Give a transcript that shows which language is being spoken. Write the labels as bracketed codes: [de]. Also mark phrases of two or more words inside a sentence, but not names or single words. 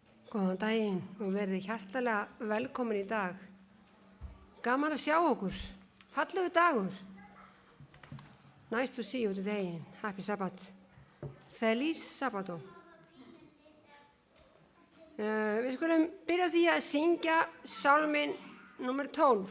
[is] Góðan daginn og verið hjartalega velkomin í dag. Gaman að sjá okkur. Fallegu dagur. [en] Nice to see you today. Happy Sabbath. [es] Feliz Sabbato. [is] Við skulum byrja því að syngja sálminn númer 12.